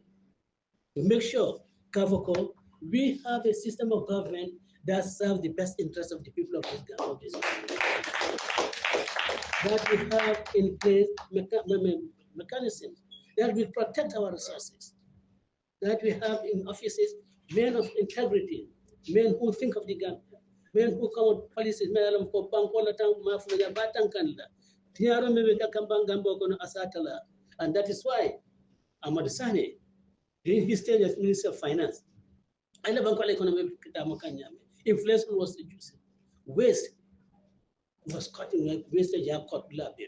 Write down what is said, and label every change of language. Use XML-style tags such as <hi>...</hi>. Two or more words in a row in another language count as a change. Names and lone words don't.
<en>To make sure, Kavoko, we have a system of government that serves the best interests of the people of this country. that we have in place mechanisms that will protect our resources, that we have in offices men of integrity, men who think of the Gambia, men who come with policies,</en> <man>men ko banko la tang ma fu ya batang kanla. Tiaro me ka kambang gambo kono asatala,</man> <en>and that is why Ahmad Sane, during his stage as Minister of Finance, and the banko economy inflation was reduced, waste was cutting, wastage have cut below bit.</en>